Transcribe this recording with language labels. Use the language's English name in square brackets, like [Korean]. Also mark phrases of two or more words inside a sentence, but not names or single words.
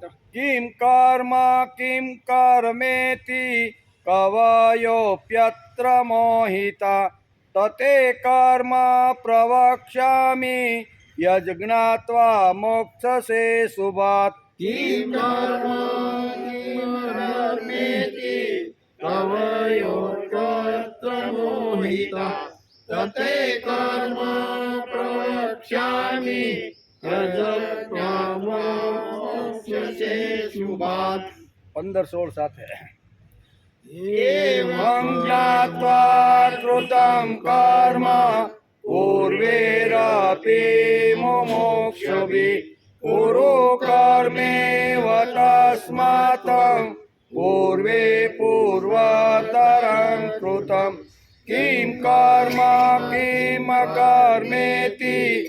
[Sanskrit] किं कर्म किं कर्मेति कवयोऽप्यत्र मोहिता तते कर्म प्रवक्ष्यामि यज्ञात्वा मोक्षसे शुभात् किं कर्मेति कवयोऽत्र मोहिता तते कर्म प्रवक्ष्यामि યજ્ઞા મોક્ષસે શુભાત [Gujarati] 15-16 સાથે [Sanskrit] એવં જ્ઞાત્વા કૃतं કર્મ પૂર્વેરપી મુમુક્ષુભિ પૂરો કર્મેવ તસ્માત પૂર્વે પૂર્વતરં કૃतं કિમ કર્મ કિમ કર્મેતિ